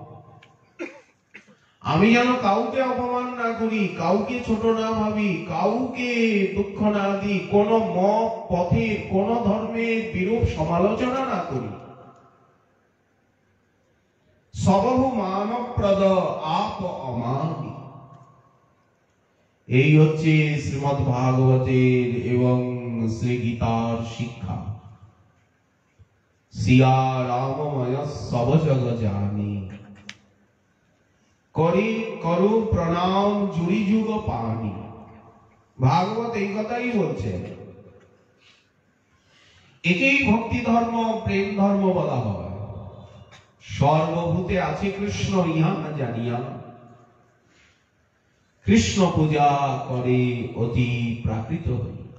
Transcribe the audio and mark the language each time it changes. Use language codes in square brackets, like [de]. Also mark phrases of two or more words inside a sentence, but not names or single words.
[bn] আমি যেন কাউকে অপমান না করি, কাউকে ছোট না ভাবি, কাউকে দুঃখ না দিই, কোন মত পথের কোন ধর্মের বিরূপ সমালোচনা না করি। [awa] सबहु मानप्रद आप अमानी, [bn] এই হচ্ছে শ্রীমদ্ ভাগবতের এবং শ্রী গীতার শিক্ষা। [awa] सिया राममय सब जग जानी, करी करु प्रणाम जुड़ी जुग पानी। [bn] भागवत এই কথাই বলছেন। একেই ভক্তি ধর্ম প্রেম ধর্ম বলা হয়। সর্বভূতে আছে কৃষ্ণ ইহা না জানিয়া, কৃষ্ণ পূজা করে অতি প্রাকৃত হই।